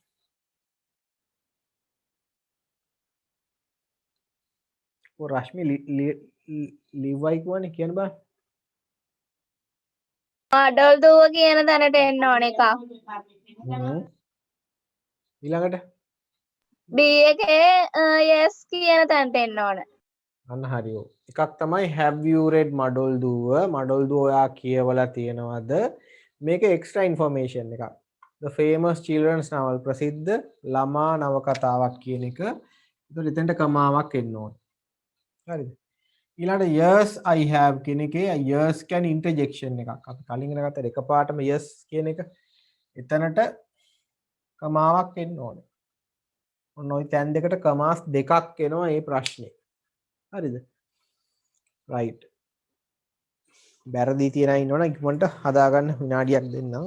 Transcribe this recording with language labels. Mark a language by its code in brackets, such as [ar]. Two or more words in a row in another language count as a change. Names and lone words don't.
[si] ඔය රශ්මි ලිව්වයි කියවනේ කියන්න බලන්න. මඩොල් දුව කියන තැනට එන්න ඕන එකක්. ඊළඟට B එකේ yes කියන තැනට එන්න ඕන. අන්න හරි ඔව්. එකක් තමයි [en] have you read [si] මඩොල් දුව? මඩොල් දුව ඔයා කියවලා තියෙනවද? මේක [en] extra information [si] එකක්. [en] The famous children's novel [si] ප්‍රසිද්ධ ළමා නවකතාවක් කියන එක. ඒතකොට එතෙන්ට කමාවක් එන්න ඕනේ. හරිද? ඊළඟට [en] yes I have [si] කියන එකේ yes කියන්නේ ඉන්ටර්ජෙක්ෂන් එකක්. අපි කලින් ඉගෙන ගත්ත එකපාරටම yes කියන එක. එතනට කමාවක් එන්න ඕනේ. ඔන්න ওই තැන් දෙකට කමාස් දෙකක් එනවා මේ ප්‍රශ්නේ. හරිද? right. බැරදී තියන අය ඉන්නවනම් ඉක්මනට හදාගන්න විනාඩියක් දෙන්නම්.